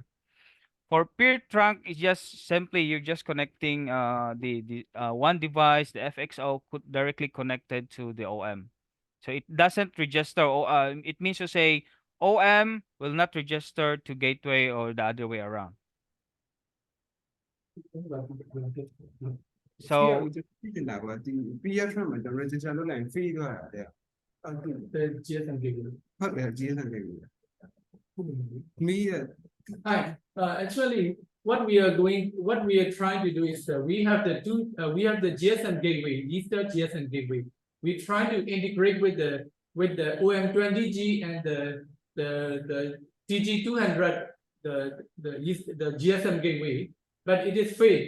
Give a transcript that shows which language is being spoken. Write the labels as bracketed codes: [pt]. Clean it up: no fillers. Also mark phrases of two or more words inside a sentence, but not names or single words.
[en] For peer trunk, it's just simply you're just connecting the one device, the FXO directly connected to the OM. So it doesn't register. It means to say OM will not register to gateway or the other way around. So [my] Piatran မှာ register လုပ်လိုက်ရင် free သွားတာတဲ့ [en] The GSM gateway. [my] ဟုတ်တယ် [en] GSM gateway [my] မီးရ [en] Hi. Actually, what we are trying to do is we have the GSM gateway, Easter GSM gateway. We try to integrate with the OM50G and the TG200, the GSM gateway, but it is failed.